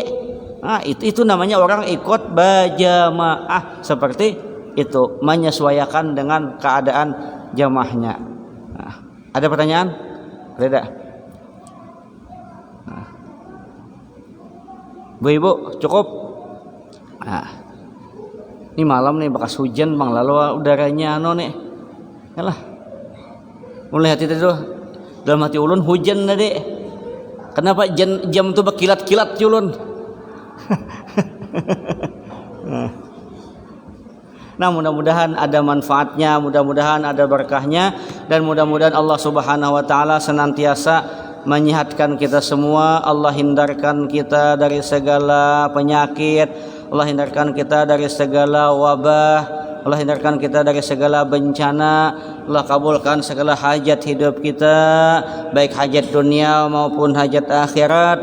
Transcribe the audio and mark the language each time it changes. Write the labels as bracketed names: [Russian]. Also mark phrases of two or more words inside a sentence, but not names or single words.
[Indonesian] Itu namanya orang ikut berjamaah seperti itu, menyesuaikan dengan keadaan jamaahnya. Ada pertanyaan? Ada? Bu Ibu cukup. Ini malam nih bekas hujan bang, lalu udaranya nih. Yalah. [Banjar] Mulai hati itu dalam hati ulun hujan tadi. Kenapa jam itu berkilat-kilat ulun? [Indonesian] Nah, mudah-mudahan ada manfaatnya, mudah-mudahan ada berkahnya, dan mudah-mudahan Allah [Arabic] سبحانه وتعالى [Indonesian] senantiasa menyehatkan kita semua. Allah hindarkan kita dari segala penyakit, Allah hindarkan kita dari segala wabah, Allah hindarkan kita dari segala bencana. Allah kabulkan segala hajat hidup kita, baik hajat dunia maupun hajat akhirat.